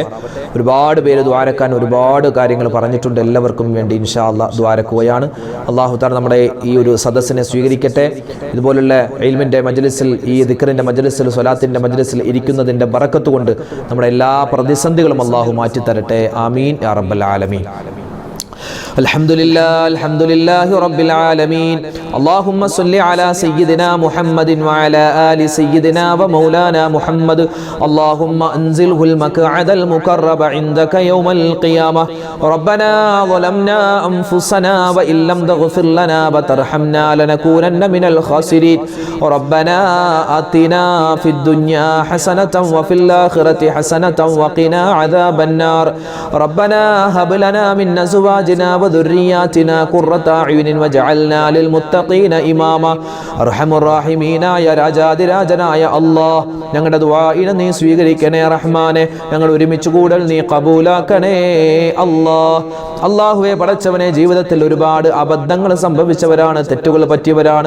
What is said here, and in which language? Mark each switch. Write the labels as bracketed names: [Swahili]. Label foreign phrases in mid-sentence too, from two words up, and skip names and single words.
[Malayalam] ഒരുപാട് പേര് ദുആരക്കാൻ ഒരുപാട് കാര്യങ്ങൾ പറഞ്ഞിട്ടുണ്ട്. എല്ലാവർക്കും വേണ്ടി [Arabic] إن شاء الله [Malayalam] ദുആരക്കുകയാണ്. [Arabic] الله تعالى [Malayalam] നമ്മുടെ ഈ ഒരു സദസ്സിനെ സ്വീകരിക്കട്ടെ. ഇതുപോലുള്ള ഇൽമിന്റെ മജ്ലിസിൽ, ഈ ദിക്റിന്റെ മജ്ലിസിൽ, സ്വലാത്തിന്റെ മജ്ലിസിൽ ഇരിക്കുന്നതിന്റെ ബറക്കത്ത് കൊണ്ട് നമ്മുടെ എല്ലാ പ്രതിസന്ധികളും അല്ലാഹു മാറ്റി തരട്ടെ. [Arabic] آمين يا رب العالمين. الحمد لله رب العالمين. اللهم صل على سيدنا محمد وعلى آل سيدنا ومولانا محمد. اللهم أنزله المقعد المقرب عندك يوم القيامة. ربنا ظلمنا أنفسنا وإن لم تغفر لنا وترحمنا لنكونن من الخاسرين. ربنا آتنا في الدنيا حسنة وفي الآخرة حسنة وقنا عذاب النار. ربنا هب لنا من أزواجنا أزواجنا وذرياتنا قرة أعين واجعلنا للمتقين إماما. أرحم الراحمين [Malayalam] രാജാതിരാജനായ അല്ലാഹ്, ഞങ്ങളുടെ ദുആഇനെ നീ സ്വീകരിക്കണേ റഹ്മാനെ. ഞങ്ങൾ ഒരുമിച്ച് കൂടൽ നീ ഖബൂലാക്കണേ അല്ലാഹ്. അല്ലാഹുവേ പടച്ചവനെ, ജീവിതത്തിൽ ഒരുപാട് അബദ്ധങ്ങൾ സംഭവിച്ചവരാണ്, തെറ്റുകൾ പറ്റിയവരാണ്.